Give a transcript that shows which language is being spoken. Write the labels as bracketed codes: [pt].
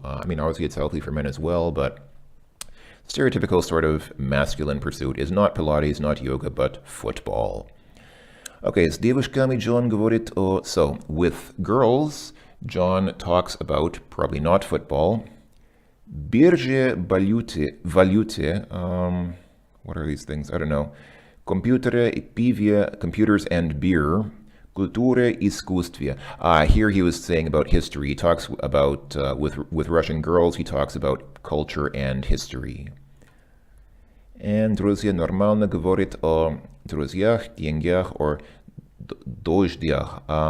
[en] Obviously it's healthy for men as well, but stereotypical sort of masculine pursuit is not Pilates, not yoga, but football. Okay, [ru] с девушками John говорит [en] so, with girls, John talks about, probably not football, [ru] бирже, валюте, [en] what are these things? I don't know. [ru] Компьютеры, пиве, [en] computers and beer, [ru] культуре, искусстве. [en] Here he was saying about history. He talks about, with Russian girls, he talks about culture and history. [ru] And друзья нормально говорит о друзьях, деньгах, or дождях.